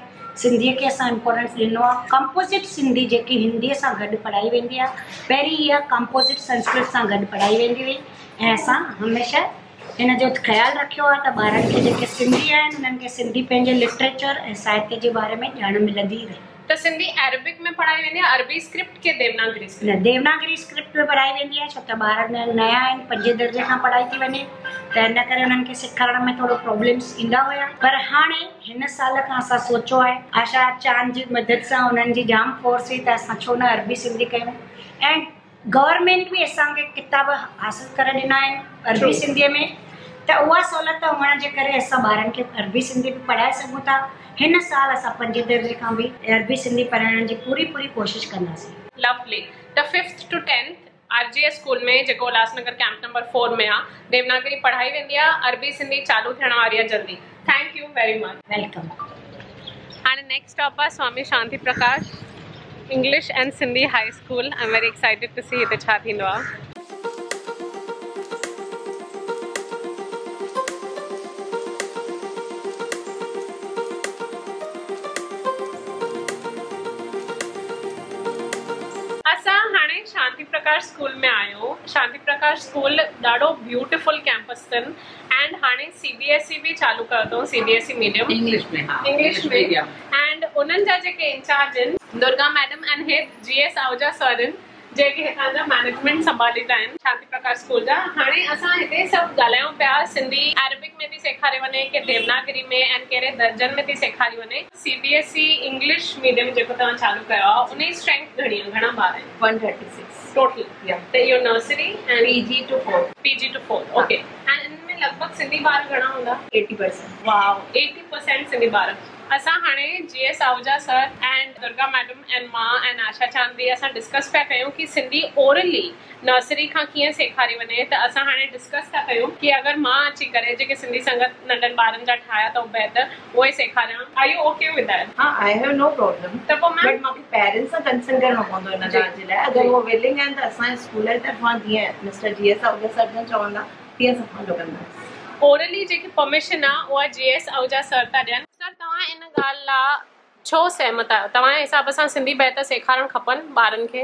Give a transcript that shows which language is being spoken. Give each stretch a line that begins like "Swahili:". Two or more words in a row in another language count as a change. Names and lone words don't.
Sindhi: सिंधीअ खे असां इम्पोर्टेंस ॾिनो आहे। कंपोजिट सिंधी जेकी हिंदीअ सां गॾु पढ़ाई वेंदी आहे, पहिरीं इहा कंपोजिट संस्कृत सां गॾु पढ़ाई वेंदी हुई ऐं असां हमेशह इन जो ख़्यालु रखियो आहे त ॿारनि खे जेके सिंधी आहिनि उन्हनि खे सिंधी पंहिंजे लिटरेचर ऐं साहित्य जे बारे में ॼाण मिलंदी रहे। त सिंधी अरबिक में पढ़ाई वेंदी आहे, अरबी स्क्रिप्ट के देवनागरी स्क्रिप्ट? न, देवनागरी स्क्रिप्ट में पढ़ाई वेंदी आहे, छो त ॿार नया आहिनि, 5 दर्जे खां पढ़ाई थी वञे, त इन करे उन्हनि खे सेखारण में थोरो प्रॉब्लम्स ईंदा हुया। पर हाणे हिन साल खां असां सोचियो आहे, आशा चांद जी मदद सां, उन्हनि जी जाम फोर्स हुई, त असां छो न अरबी सिंधी कयूं। ऐं गवर्नमेंट बि असांखे किताब हासिलु करे ॾिना आहिनि अरबी सिंधीअ में, त उहा सहूलियत हुअण जे करे असां ॿारनि खे अरबी सिंधी बि पढ़ाए सघूं था। हिन साल असां 5 दर्जे खां बि अरबी सिंधी पढ़ाइण जी पूरी कोशिश कंदासीं। लवली। त
English: 5th to 10th
Sindhi: RGS स्कूल में, जेको उल्हासनगर कैंप नंबर 4 में आहे, देवनागरी पढ़ाई वेंदी आहे, अरबी सिंधी चालू थियण वारी आहे जल्दी।
English: Thank you very much.
Sindhi: वेलकम। हाणे
English: next stop
Sindhi: आहे स्वामी शांति प्रकाश इंग्लिश एंड सिंधी हाई स्कूल।
English: I am very excited to see
Sindhi: हिते छा थींदो आहे। शांति प्रकाश स्कूल में आयो। शांति प्रकाश स्कूल ॾाढो
English: beautiful campus
Sindhi: अथनि एंड हाणे CBSE बि चालू कयो अथऊं, CBSE
English: medium English
Sindhi: में। हा, इंग्लिश में। एंड उन्हनि जा जेके इंचार्ज आहिनि दुर्गा मैडम
English: and head
Sindhi: GS आहूजा सर आहिनि, जेके हितां जा मैनेजमेंट संभालींदा आहिनि शांति प्रकाश स्कूल जा। हाणे असां हिते सभु ॻाल्हायूं पिया, सिंधी अरबिक में थी सेखारे वञे कि देवनागरी में, ऐं कहिड़े दर्जनि में थी सेखारी वञे। CBSE
English: English medium
Sindhi: जेको तव्हां चालू कयो आहे, उन जी स्ट्रेंथ घणी आहे, घणा ॿार आहिनि? 136 टोटल। त इहो नर्सरी ऐं
English: PG to 4।
Sindhi: ओके। एंड इनमें लॻभॻि सिंधी ॿार घणा हूंदा? 80%। वाओ, 80% सिंधी ॿार। असां हाणे GS आहूजा सर एंड दुर्गा मैडम एंड मां एंड आशा चांदी असां डिस्कस पिया कयूं कि सिंधी
English: orally nursery
Sindhi: खां कीअं सेखारी वञे। त असां हाणे डिस्कस था कयूं कि अगरि मां अची करे जेके सिंधी संगत नंढनि ॿारनि जा ठाहिया अथऊं बैत, उहे सेखारियां।
English: Are you OK with that? हा, I have no problem.
Sindhi: त पोइ बट मूंखे पेरेंट्स सां कंसर्न करणो पवंदो हिन ॻाल्हि जे लाइ। अगरि उहो विलिंग आहिनि त असांजे स्कूल जे तरफ़ां जीअं मिस्टर GS आहूजा सर जन चवंदा तीअं असां फॉलो कंदासीं। ओरली जेकी परमिशन आहे उहा GS आहूजा सर था ॾियनि। सर, तव्हां इन ॻाल्हि लाइ छो सहमत आहियो? तव्हांजे हिसाब सां सिंधी बैत सेखारणु खपनि ॿारनि खे?